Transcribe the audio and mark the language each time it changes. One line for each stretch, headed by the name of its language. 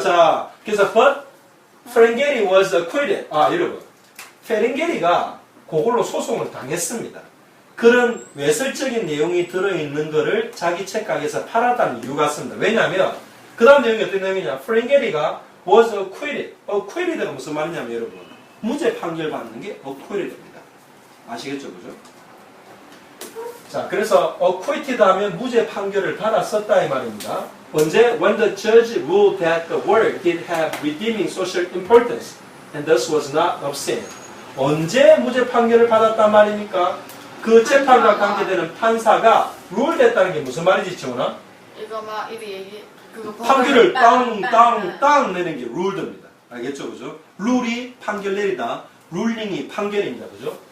Korean: 자, 그래서
English: but Ferengeri was acquitted.
Korean: 여러분, 페렌게리가 그걸로 소송을 당했습니다. 그런 외설적인 내용이 들어있는 거를 자기 책가게에서 팔았다는 이유가 있습니다. 왜냐하면 그 다음 내용이 어떤 내용이냐?
English: 프랭게리가 was acquitted.
Korean: acquitted가 무슨 말이냐면 여러분 무죄 판결 받는 게 acquitted입니다. 아시겠죠, 그죠? 자, 그래서 acquitted 하면 무죄 판결을 받았었다 이 말입니다. 언제?
English: When the judge ruled that the work did have redeeming social importance and thus was not obscene.
Korean: 언제 무죄 판결을 받았단 말입니까? 그 재판과 관계되는 판사가 룰 됐다는 게 무슨 말이지, 지원아? 이거 막 이리 얘기 그거 판결을 땅 내는 게 룰드입니다. 알겠죠, 그죠? 룰이 판결 내리다, 룰링이 판결입니다, 그죠?